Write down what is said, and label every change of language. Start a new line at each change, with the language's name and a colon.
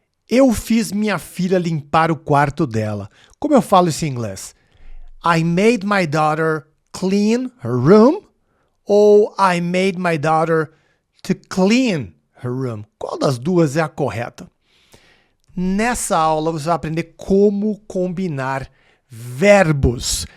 Portuguese: Eu fiz minha filha limpar o quarto dela. Como eu falo isso em inglês?
English: I made my daughter clean her room
Portuguese: ou
English: I made my daughter to clean her room?
Portuguese: Qual das duas é a correta? Nessa aula você vai aprender como combinar verbos.